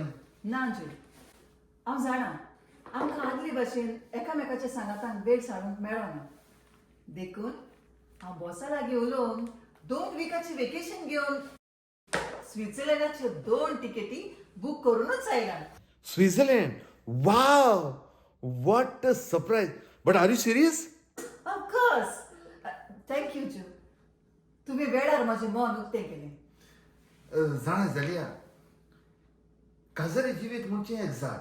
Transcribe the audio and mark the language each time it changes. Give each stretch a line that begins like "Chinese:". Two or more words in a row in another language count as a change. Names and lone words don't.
Konkani: ना जो हांव जाणां आमकां आदले भाशेन एकामेकाच्या सांगातान वेळ सारूंक मेळना. देखून हांव बॉसा लागीं उलोवन 2 विकाची वेकेशन घेवन स्वित्झर्लंडाच्यो 2 तिकेटी बूक करूनच आयलां.
English: Switzerland. Wow! What a surprise. But are you serious? Of course. Thank you Jo.
Konkani: तुमी वेळार म्हजें मन उक्तें केलें. जाणा जाल्या काजरी जिवीत म्हणजे एक झाड.